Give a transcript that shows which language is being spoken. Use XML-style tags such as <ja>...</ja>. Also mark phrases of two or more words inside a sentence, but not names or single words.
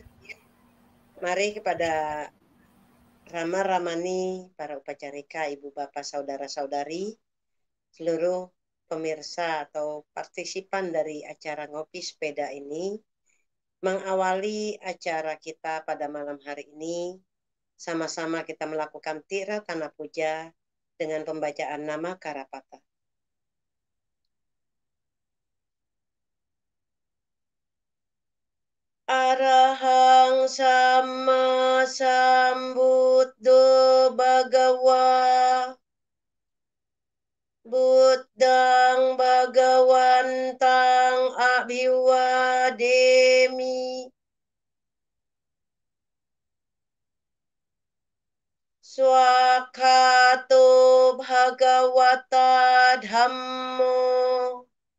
<id>Mari kepada Rama Ramani, para upacarika, ibu bapak, saudara-saudari, seluruh pemirsa atau partisipan dari acara Ngopi Sepeda ini, mengawali acara kita pada malam hari ini, sama-sama kita melakukan tira tanah puja dengan pembacaan nama Karapata.</id> <pi>Arahang sama sambuddho bhagawa buddhang bhagawantang abhiwademi swakato bhagavata dhammo</pi>